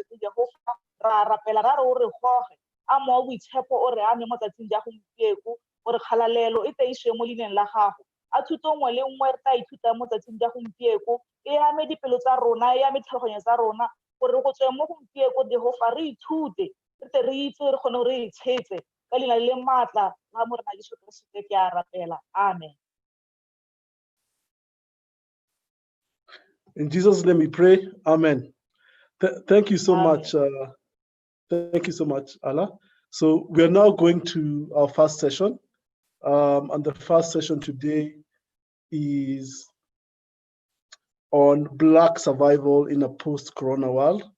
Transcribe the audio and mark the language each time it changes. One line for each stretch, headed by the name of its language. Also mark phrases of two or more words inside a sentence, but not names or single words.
Tswana: Jehova ra rapela ra re o re goge a moya boitshepo o re ame mo tsatsing ja gompieno, gore kgalalelo e tle mo leineng la gago. A thuto nngwe le nngwe re tla ithuta mo tsatsing ja gompieno e ame dipelo tsa rona, e ame tlhaloganyo tsa rona, gore go tsweng mo gompieno Jehova re ithute re tle re itse re kgone re itshetse ka leina le maatla la morena Jesu Kriste ke a rapela. Amen.
English: In Jesus' name we pray. Amen. Thank you so much. Thank you so much, Allah. So we are now going to our first session. And the first session today is on Black survival in a post-corona world.